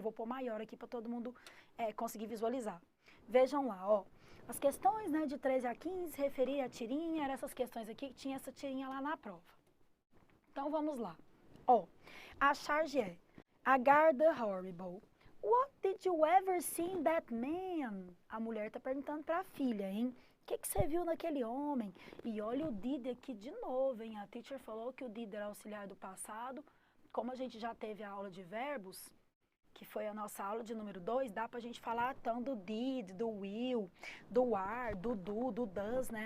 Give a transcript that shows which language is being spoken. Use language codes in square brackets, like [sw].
[pt] Vou pôr maior aqui para todo mundo conseguir visualizar. Vejam lá, ó. As questões, né, de 13 a 15 referir a tirinha, eram essas questões aqui que tinha essa tirinha lá na prova. Então vamos lá. Ó, a charge é Agar the horrible. [en] What did you ever see in that man? [pt] A mulher está perguntando para a filha, hein? O que você viu naquele homem? E olha o did aqui de novo, hein? A teacher falou que o did era auxiliar do passado. Como a gente já teve a aula de verbos, que foi a nossa aula de número 2, dá pra gente falar então do did, do will, do are, do do, do does, né?